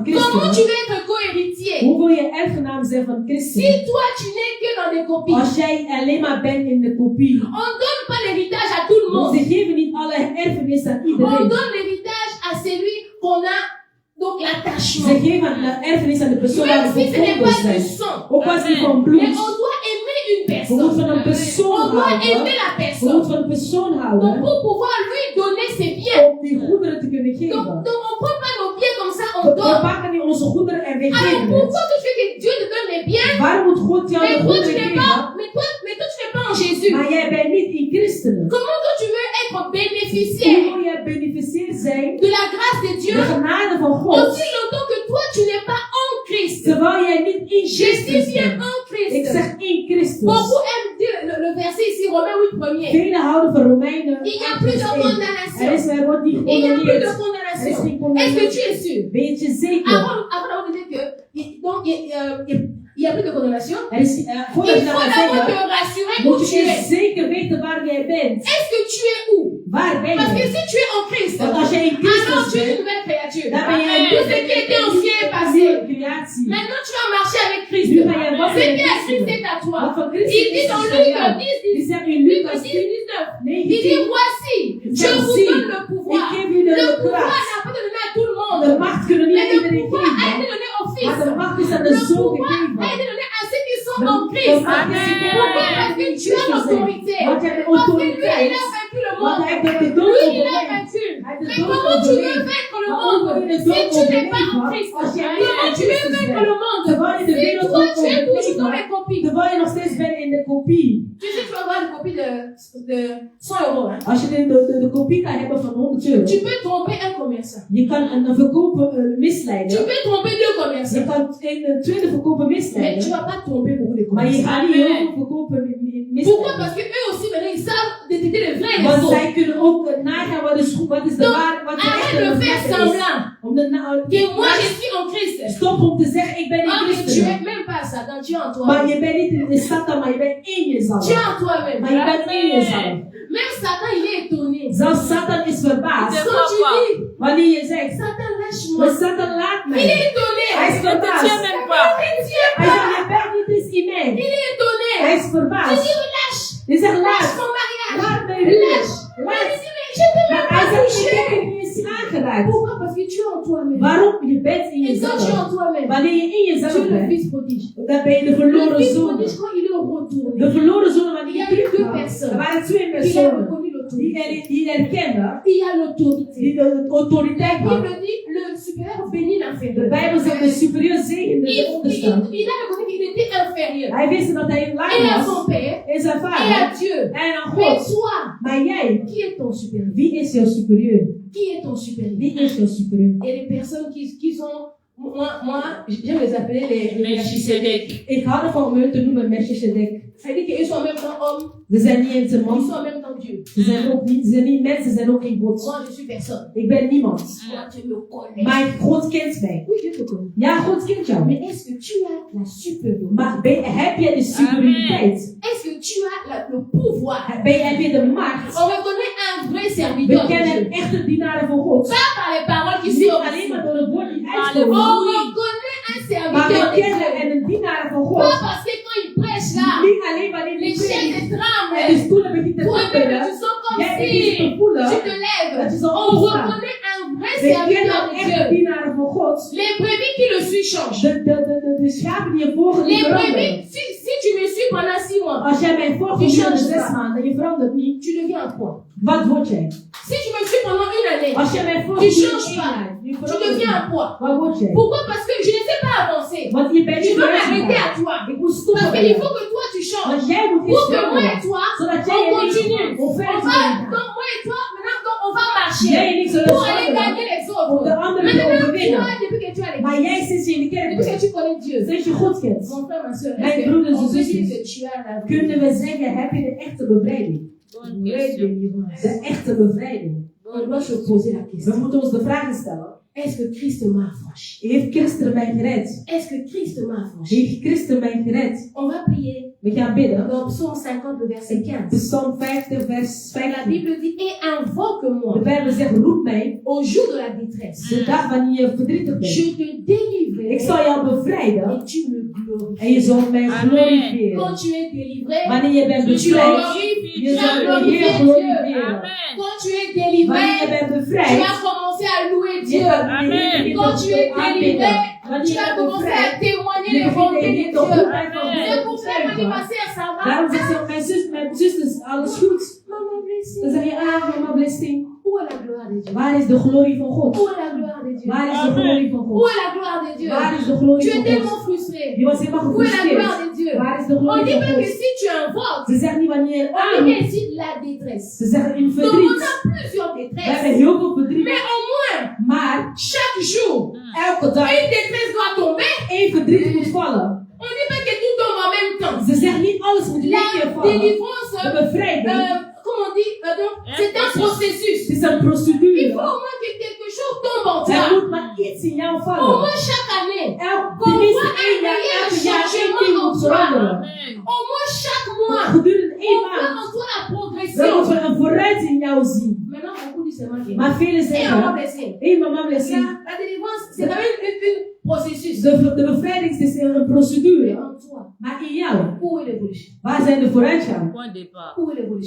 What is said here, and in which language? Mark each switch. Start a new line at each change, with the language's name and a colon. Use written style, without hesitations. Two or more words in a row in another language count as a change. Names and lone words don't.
French: Comment tu
Dutch: Christus.
French: veux être co-héritier?
Dutch: Hoe wil je erfgenaam zijn van Christus?
French: Si toi, tu n'es que dans des copies,
Dutch: Als jij alleen maar bent in de kopie.
French: on ne donne pas l'héritage à tout le monde.
Dutch: Ze geven niet alle erfenis aan
French: On
Dutch: iedereen.
French: donne l'héritage à celui qu'on a, donc
Dutch: Ze
French: l'attachement.
Dutch: geven de erfenis aan de persoon waar
French: Même
Dutch: we
French: si ce n'est
Dutch: verbonden
French: pas du
Dutch: zijn.
French: sang.
Dutch: Ook als die van
French: Mais
Dutch: bloed.
French: on doit aimer une
Dutch: We moeten
French: personne.
Dutch: van een persoon
French: On doit
Dutch: houden.
French: aimer la
Dutch: We
French: personne.
Dutch: moeten van een persoon
French: Donc
Dutch: houden.
French: pour pouvoir lui donner ses biens.
Dutch: Om die goederen te kunnen
French: Donc,
Dutch: geven.
French: donc on ne prend pas nos biens comme ça, on
Dutch: We
French: donne.
Dutch: pakken niet onze goederen en we
French: Alors
Dutch: geven het.
French: pourquoi tu fais que Dieu te donne les biens?
Dutch: Waarom moet God jou
French: Mais
Dutch: de
French: toi tu
Dutch: goederen
French: n'es
Dutch: geven?
French: pas, mais toi tu n'es pas en Jésus.
Dutch: Maar jij bent niet in Christen.
French: Comment toi tu veux être
Dutch: Hoe
French: bénéficiaire
Dutch: wil jij beneficiëerd zijn?
French: de la grâce de Dieu
Dutch: De genade van God.
French: aussi longtemps que toi tu n'es pas en Christ?
Dutch: Terwijl jij niet in
French: Je
Dutch: Christus
French: suis bien
Dutch: bent.
French: en
Dutch: Ik
French: Christ.
Dutch: zeg in Christus.
French: Beaucoup aiment dire le verset ici, Romains 8 premier.
Dutch: Velen houden van Romeinen.
French: Il n'y a plus de
Dutch: 8:1. Er
French: condamnation.
Dutch: is er wordt niet
French: Il n'y a plus de
Dutch: gecondoneerd. Er is
French: condamnation.
Dutch: geen
French: Est-ce que
Dutch: condamnatie.
French: tu es sûr?
Dutch: Weet je zeker?
French: Avant d'avoir dit que, donc, il n'y a plus de condamnation.
Dutch: Er is,
French: Il
Dutch: voordat je
French: faut
Dutch: dat gaat
French: d'abord te
Dutch: zeggen,
French: rassurer où
Dutch: moet
French: tu
Dutch: je
French: es.
Dutch: zeker weten waar jij bent.
French: Est-ce que tu es où?
Dutch: Waar ben
French: Parce que
Dutch: je?
French: si tu es en Christ,
Dutch: Want als jij in
French: alors
Dutch: Christus
French: tu es une
Dutch: bent,
French: nouvelle créature.
Dutch: dan ben jij
French: Tout ce qui était ancien est passé.
Dutch: nieuwe creatie.
French: Maintenant tu vas marcher avec Christ.
Dutch: Nu ben jij
French: Ce
Dutch: wakker
French: qui
Dutch: in
French: est Christ
Dutch: Christus.
French: est à toi.
Dutch: Wat van Christus
French: Il dit
Dutch: is
French: dans
Dutch: van
French: Luc
Dutch: jou.
French: 10,
Dutch: Die zegt in
French: Luc
Dutch: Lucas
French: 10,
Dutch: 10,
French: 19.
Dutch: 19.
French: Il dit voici, je vous
Dutch: Zie,
French: donne le
Dutch: ik
French: pouvoir.
Dutch: geef u
French: Le
Dutch: de
French: pouvoir
Dutch: kracht.
French: n'a pas été donné à tout le monde.
Dutch: De macht kunnen niet
French: Mais
Dutch: aan
French: le
Dutch: iedereen
French: pouvoir a été
Dutch: geven.
French: donné au
Dutch: Maar
French: Fils.
Dutch: de macht is aan de
French: Le
Dutch: zoon
French: pouvoir a
Dutch: gegeven.
French: été donné à ceux qui sont
Dutch: De-
French: en Christ.
Dutch: de macht is gegeven
French: Pourquoi?
Dutch: aan
French: Parce que
Dutch: die
French: tu as
Dutch: Christus zijn.
French: l'autorité.
Dutch: Want hij
French: monde.
Dutch: heeft de dood
French: Lui, il a
Dutch: overleefd.
French: vaincu.
Dutch: Hij heeft de
French: Mais
Dutch: dood
French: comment tu veux
Dutch: overleefd.
French: vaincre le
Dutch: Maar
French: monde
Dutch: ook in de
French: si
Dutch: dood
French: tu n'es pas en
Dutch: overleefd,
French: Christ?
Dutch: als jij niet
French: Comment
Dutch: in
French: tu veux
Dutch: Christus
French: vaincre
Dutch: bent,
French: le monde
Dutch: terwijl je de
French: si
Dutch: wereld
French: toi tu es toujours
Dutch: overleeft,
French: dans les copies?
Dutch: terwijl je nog steeds bent in de kopie.
French: Tu sais, tu vas avoir une copie de 100 euros. Hein?
Dutch: Als je de kopie kan hebben van 100 euro,
French: Tu peux tromper un commerçant.
Dutch: je kan een verkoper
French: Tu
Dutch: misleiden.
French: peux tromper deux
Dutch: Je
French: commerçants.
Dutch: kan een tweede verkoper
French: Mais tu
Dutch: misleiden.
French: vas pas tromper beaucoup de
Dutch: Maar je
French: commerçants.
Dutch: gaat niet heel veel verkoper
French: Pourquoi?
Dutch: misleiden.
French: Parce que eux aussi, maintenant, ils savent détecter les vrais et les
Dutch: Want
French: faux.
Dutch: zij kunnen ook nagaan wat is goed, wat is de
French: Donc,
Dutch: waar, wat de
French: arrête
Dutch: echte
French: de
Dutch: en de
French: faire
Dutch: slechte is.
French: semblant
Dutch: Om de
French: que moi je suis en Christ.
Dutch: Stop om te zeggen, ik ben in
French: Ah, mais tu
Dutch: Christus.
French: es même pas Satan, tu es en
Dutch: Maar
French: toi.
Dutch: je bent niet in de Satan, maar je bent in
French: Tu
Dutch: jezelf.
French: es en toi-même.
Dutch: Maar je bent in jezelf.
French: Même Satan, il est étonné.
Dutch: Zelfs Satan is verbaasd.
French: Quand tu dis,
Dutch: Wanneer je zegt,
French: Satan, lâche-moi.
Dutch: maar Satan laat
French: Il
Dutch: mij.
French: est étonné.
Dutch: Hij is
French: Ne te tiens
Dutch: verbaasd.
French: même pas. Il tient
Dutch: Hij
French: pas.
Dutch: zegt, je bent niet eens in mij.
French: Il est étonné.
Dutch: Hij is
French: Tu
Dutch: verbaasd.
French: dis, lâche.
Dutch: Je zegt,
French: Lâche
Dutch: laat.
French: mon mariage.
Dutch: Laat mij weer.
French: Lâche. Mais
Dutch: Laat.
French: il dit, mais je t'ai
Dutch: Maar
French: même
Dutch: hij
French: pas
Dutch: zegt, ik
French: touché.
Dutch: heb je niet eens aangeraakt.
French: Pourquoi? Parce que tu es en toi-même.
Dutch: Waarom? Je bent in
French: Et quand tu es
Dutch: jezelf.
French: en toi-même,
Dutch: Wanneer je in
French: tu
Dutch: jezelf
French: es le
Dutch: bent,
French: fils prodige.
Dutch: dan ben je de
French: Le
Dutch: verloren
French: fils
Dutch: zoon.
French: prodige, quand il est retourné,
Dutch: De verloren zoon, wanneer
French: Il y
Dutch: je
French: a eu deux
Dutch: terugkwam,
French: personnes.
Dutch: er waren twee
French: il a
Dutch: personen
French: reconnu l'autorité.
Dutch: die herkenden,
French: Il y a l'autorité.
Dutch: die de autoriteit
French: La
Dutch: hadden.
French: Bible dit, le supérieur bénit
Dutch: De
French: l'inférieur.
Dutch: Bijbel zegt de superieur zegende de onderste.
French: Il a reconnu qu'il était inférieur.
Dutch: Hij wist dat hij
French: Et à
Dutch: laag
French: son
Dutch: was
French: père,
Dutch: in zijn
French: et à
Dutch: vader
French: Dieu.
Dutch: en aan
French: Mais
Dutch: God.
French: toi,
Dutch: Maar jij,
French: qui est ton supérieur?
Dutch: wie is jouw superieur?
French: Qui est ton supérieur?
Dutch: Wie is jouw superieur?
French: Et les personnes qui sont, moi, j'aime les appeler les Melchizedek.
Dutch: Ik hou ervan om hun te noemen Melchizedek.
French: C'est-à-dire qu'ils sont en même temps hommes,
Dutch: Ze zijn niet eens een
French: ils
Dutch: man.
French: sont en même temps Dieu.
Dutch: Ze zijn niet mensen, ze zijn ook geen God.
French: Moi, je suis personne.
Dutch: Ik ben niemand.
French: Moi, tu me connais.
Dutch: Maar God kent mij.
French: Oui, Dieu te connaît.
Dutch: Ja, God kent jou.
French: Mais est-ce que tu as la supériorité?
Dutch: Maar heb jij de superioriteit?
French: Est-ce que tu as le pouvoir?
Dutch: Heb je de macht?
French: On reconnaît un vrai
Dutch: We
French: serviteur de
Dutch: kennen
French: Dieu.
Dutch: echte dienaren van God.
French: Pas par les paroles qui
Dutch: Niet
French: sont
Dutch: alleen maar door het woord die
French: On
Dutch: uitkomen.
French: reconnaît un
Dutch: Maar
French: serviteur
Dutch: we
French: de
Dutch: kennen
French: Dieu.
Dutch: en een dienaar van
French: Pas
Dutch: God.
French: parce que quand il prêche là,
Dutch: Niet alleen wanneer
French: les
Dutch: die
French: chaises
Dutch: predigt. En de
French: tremblent.
Dutch: stoelen beginnen te
French: Toi-même,
Dutch: trappelen.
French: tu sens comme
Dutch: Jij begint
French: si
Dutch: te voelen.
French: tu te lèves.
Dutch: Dat je zo
French: On
Dutch: opstaat.
French: reconnaît un vrai
Dutch: We
French: serviteur
Dutch: kennen
French: de
Dutch: echte
French: Dieu.
Dutch: dienaren van God.
French: Les brebis qui le suivent changent.
Dutch: De schapen die je volgen, die
French: Les
Dutch: veranderen.
French: brebis, si tu me suis pendant 6 mois,
Dutch: Als jij mij volgt
French: Die
Dutch: gedurende
French: change
Dutch: 6
French: pas.
Dutch: maanden, je verandert niet.
French: tu deviens un quoi?
Dutch: Wat word jij?
French: Si tu me suis pendant une année,
Dutch: Als jij mij volgt
French: Die
Dutch: gedurende
French: change
Dutch: 1
French: pas.
Dutch: jaar, je
French: tu
Dutch: verandert
French: deviens un
Dutch: niet.
French: quoi?
Dutch: Wat word jij?
French: Pourquoi? Parce que je ne sais pas avancer.
Dutch: Want je bent
French: Je
Dutch: niet
French: dois m'arrêter à
Dutch: vooruitgegaan.
French: toi.
Dutch: Ik moet
French: Parce
Dutch: stoppen.
French: qu'il faut que toi tu changes.
Dutch: Want jij moet iets
French: Pour que moi et
Dutch: veranderen.
French: toi,
Dutch: Zodat
French: on
Dutch: jij en ik
French: continue. on On
Dutch: verder
French: va,
Dutch: gaan.
French: donc moi et toi, maintenant donc, on va
Dutch: Jij
French: marcher
Dutch: en ik zullen
French: pour aller
Dutch: stappen
French: gagner les
Dutch: om
French: autres.
Dutch: de anderen te
French: Maintenant,
Dutch: overwinnen.
French: toi, depuis que tu as les
Dutch: Maar jij sinds je in de kerk
French: depuis que
Dutch: bent,
French: tu connais Dieu,
Dutch: sinds je God kent,
French: mon frère, ma soeur,
Dutch: Mijn
French: est-ce que
Dutch: broeders en
French: on peut
Dutch: zusjes,
French: dire que tu as la
Dutch: kunnen
French: vie?
Dutch: we zeggen, heb je de echte bevrijding?
French: Bonne question.
Dutch: De echte bevrijding.
French: On doit se poser la
Dutch: We
French: question.
Dutch: moeten ons de vragen stellen.
French: Est-ce que Christ m'a affranchi?
Dutch: Heeft Christus mij gered?
French: Est-ce que Christ m'a affranchi?
Dutch: Heeft Christus mij gered?
French: On va prier
Dutch: We gaan bidden.
French: dans Psaume 50, le verset 15.
Dutch: Psalm 50, vers
French: La
Dutch: 15.
French: Bible dit, et
Dutch: De
French: invoque-moi
Dutch: Bijbel zegt, roep mij
French: au jour de la détresse.
Dutch: de dag wanneer je verdrietig bent.
French: Je te délivrerai
Dutch: Ik zal jou bevrijden
French: et tu me
Dutch: en je
French: glorifieras.
Dutch: zal mij
French: Amen.
Dutch: glorifiëren.
French: Quand tu es délivré,
Dutch: Wanneer je bent
French: tu
Dutch: bevrijd,
French: Glorifie
Dutch: je
French: vas
Dutch: zal
French: Dieu.
Dutch: de Heer glorifiëren.
French: Amen. quand tu es
Dutch: Wanneer je
French: délivré,
Dutch: bent
French: tu
Dutch: bevrijd,
French: vas commencer à louer
Dutch: je
French: Dieu.
Dutch: gaat de Heer
French: Amen.
Dutch: beginnen
French: Quand tu es
Dutch: te aanbidden.
French: délivré,
Dutch: Wanneer
French: tu
Dutch: je
French: vas
Dutch: bent
French: commencer
Dutch: bevrijd,
French: à témoigner
Dutch: je
French: les
Dutch: begint de
French: bontés de
Dutch: Heer de
French: Dieu.
Dutch: goedheid van
French: Amen. C'est
Dutch: God
French: pour
Dutch: te
French: ça, ma
Dutch: geven.
French: ma sœur, ça va?
Dutch: Daarom zegt ze, mijn zusters, alles goed.
French: Maman
Dutch: Dan
French: blessée.
Dutch: zeg je, ah,
English: mama blessing.
French: Où est la gloire de Dieu?
Dutch: Waar is de glorie van God?
French: Où est la gloire de Dieu?
Dutch: Waar is de
French: Amen.
Dutch: glorie van
French: Où
Dutch: God?
French: est la gloire de Dieu?
Dutch: Waar is de
French: Tu
Dutch: glorie
French: es
Dutch: van
French: tellement
Dutch: God?
French: frustré.
Dutch: Je was helemaal
French: Où est la gloire
Dutch: gefrustreerd.
French: de Dieu?
Dutch: Waar is de
French: On
Dutch: glorie
French: dit
Dutch: van
French: même que
Dutch: God?
French: si tu invoques,
Dutch: Ze zeggen niet wanneer
French: on dit
Dutch: aan.
French: bien ici la détresse.
Dutch: Ze zeggen in
French: Donc on
Dutch: verdriet.
French: a plusieurs
Dutch: We hebben
French: détresses.
Dutch: heel veel verdriet.
French: Mais au moins,
Dutch: Maar
French: chaque jour,
Dutch: elke dag
French: une détresse doit tomber.
Dutch: één verdriet moet vallen.
French: On dit pas que tout tombe en même temps.
Dutch: Ze zeggen niet alles moet in één keer
French: La
Dutch: vallen.
French: délivrance,
Dutch: De bevrijding
French: comment on dit, donc, c'est un processus.
Dutch: is een
French: Il
Dutch: procedure.
French: faut au moins que quelque chose tombe en
Dutch: Er
French: toi.
Dutch: moet maar iets in jou
French: Au
Dutch: vallen.
French: moins chaque année.
Dutch: Tenminste één jaar, elke jaar één ding moet veranderen.
French: Amen. Au moins chaque mois.
Dutch: Gedurende
French: On
Dutch: één
French: voit
Dutch: maand.
French: en toi la
Dutch: Dan
French: progression.
Dutch: moeten we een vooruit in jou zien.
French: Maintenant, beaucoup disent seulement que.
Dutch: Maar velen
French: Et on va
Dutch: zeggen,
French: blesser.
Dutch: hé
English: mama blessing.
French: La délivrance, c'est quand même une processus.
Dutch: De bevrijding is een
French: Mais
Dutch: procedure.
French: en toi,
Dutch: Maar in jou,
French: où est l'évolution?
Dutch: waar zijn de vooruitgang?
French: Point de départ. Où est l'évolution?